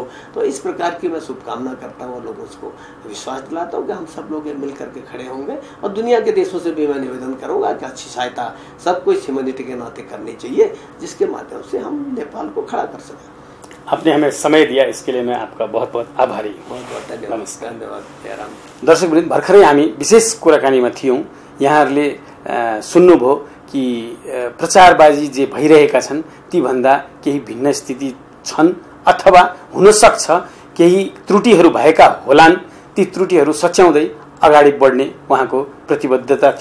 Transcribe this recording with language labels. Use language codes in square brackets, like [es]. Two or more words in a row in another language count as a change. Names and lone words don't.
[hi] तो इस प्रकार की मैं शुभकामना करता हूँ और लोगों को विश्वास दिलाता हूँ कि हम सब लोग मिल करके खड़े होंगे। और दुनिया के देशों से भी मैं निवेदन करूंगा कि अच्छी सहायता सबको इस ह्यूमैनिटी के नाते करनी चाहिए, जिसके माध्यम से हम नेपाल को खड़ा कर सकें। आपने हमें समय दिया, इसके लिए मैं आपका बहुत बहुत आभारी हूँ। बहुत बहुत धन्यवाद। धन्यवाद जयराम। [ne] दर्शकवृन्द, भर्खरै हामी विशेष कुराकानीमा थियौँ। यहाँहरूले सुन्नुभयो कि प्रचारबाजी जे भइरहेका छन् तीभन्दा केही भिन्न स्थिति छन् अथवा हुन सक्छ केही त्रुटिहरू भएका होलान्। ती त्रुटिहरू सच्याउँदै अगाडि बढ्ने उहाँको प्रतिबद्धता थियो।